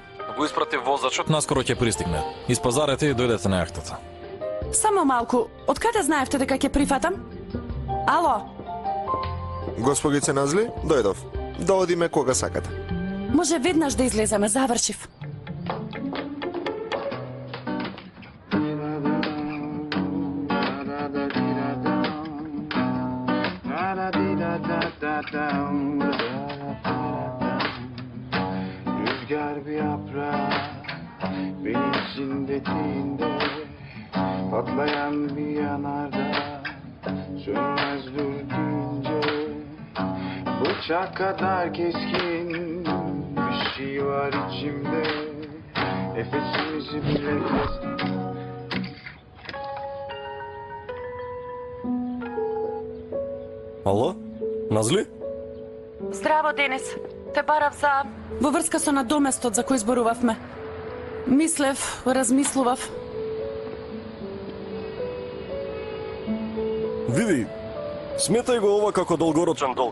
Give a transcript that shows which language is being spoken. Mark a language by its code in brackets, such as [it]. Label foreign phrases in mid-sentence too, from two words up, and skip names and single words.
[mk] Го испратив возачот, наскоро ќе пристигне. Испазарете и дојдете на јахтата. Само малку, од каде знаевте дека ќе прифатам? Ало? Господице Назли, дојдов. Да одиме кога сакате. Може веднаш да излеземе, завршив. [tr] Rüzgar bir yaprak benim şiddetinde patlayan bir yanarda sönmez durdunca bıçak kadar keskin bir şey var içimde nefesimizi bile kesti. [mk] Ало? Назли? Здраво, Денис. Те барав за... Во врска со надоместот за кој зборувавме. Мислев, размислував. Види, сметај го ова како долгорочен долг.